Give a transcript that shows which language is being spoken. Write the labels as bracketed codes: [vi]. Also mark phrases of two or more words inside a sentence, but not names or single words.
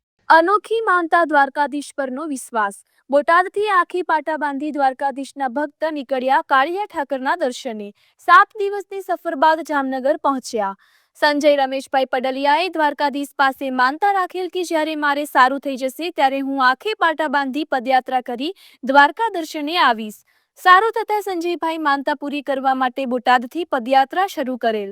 [gu] અનોખી માનતા દ્વારકાધીશ પરનો વિશ્વાસ। બોટાદથી આખી પાટા બાંધી દ્વારકાધીશના ભક્ત નીકળ્યા કાળિયા ઠાકરના દર્શને। 7 દિવસની સફર બાદ જામનગર પહોંચ્યા। સંજય રમેશભાઈ પડલિયાએ દ્વારકાધીશ પાસે માનતા રાખેલ કે જ્યારે મારે સારું થઈ જશે ત્યારે હું આખે પાટા બાંધી પદયાત્રા કરી દ્વારકા દર્શને આવીશ। સારું થતા સંજયભાઈ માનતા પૂરી કરવા માટે બોટાદથી પદયાત્રા શરૂ કરેલ।